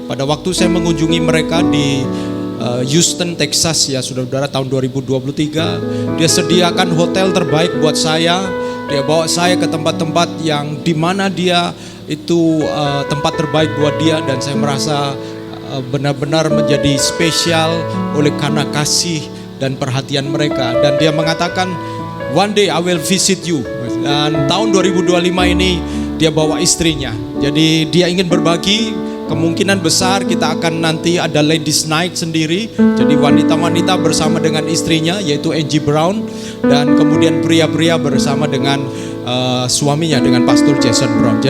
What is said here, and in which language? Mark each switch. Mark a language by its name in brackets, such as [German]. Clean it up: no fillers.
[Indonesian] Pada waktu saya mengunjungi mereka di Houston, Texas ya saudara-saudara, tahun 2023, dia sediakan hotel terbaik buat saya. Dia bawa saya ke tempat-tempat yang dimana dia itu tempat terbaik buat dia, dan saya merasa benar-benar menjadi spesial oleh karena kasih dan perhatian mereka. Dan dia mengatakan, [English] one day I will visit you. [Indonesian] Dan tahun 2025 ini dia bawa istrinya. Jadi dia ingin berbagi. Kemungkinan besar kita akan nanti ada ladies night sendiri. Jadi wanita-wanita bersama dengan istrinya, yaitu Angie Brown, dan kemudian pria-pria bersama dengan suaminya, dengan Pastor Jason Brown.